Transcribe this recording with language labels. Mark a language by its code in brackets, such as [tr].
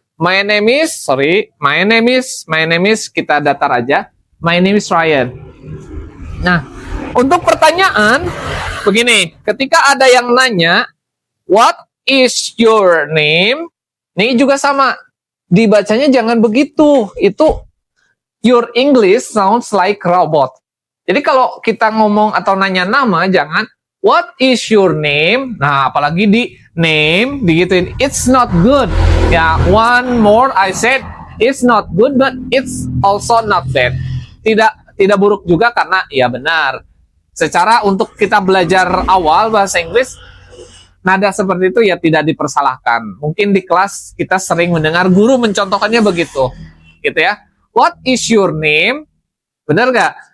[en] My name is, my name is, [id] kita datar aja. [en] My name is Ryan. [id] Nah, untuk pertanyaan, begini, ketika ada yang nanya, [en] what is your name? [id] Ini juga sama, dibacanya jangan begitu. Itu, [en] your English sounds like robot. [id] Jadi kalau kita ngomong atau nanya nama, jangan, [en] what is your name? [id] Nah, apalagi di name, digituin, [en] it's not good. Ya, one more, I said, it's not good, but it's also not bad. [id] Tidak buruk juga karena, ya benar. Secara untuk kita belajar awal bahasa Inggris, nada seperti itu ya tidak dipersalahkan. Mungkin di kelas kita sering mendengar guru mencontohkannya begitu. Gitu ya. [en] What is your name? [id] Benar nggak?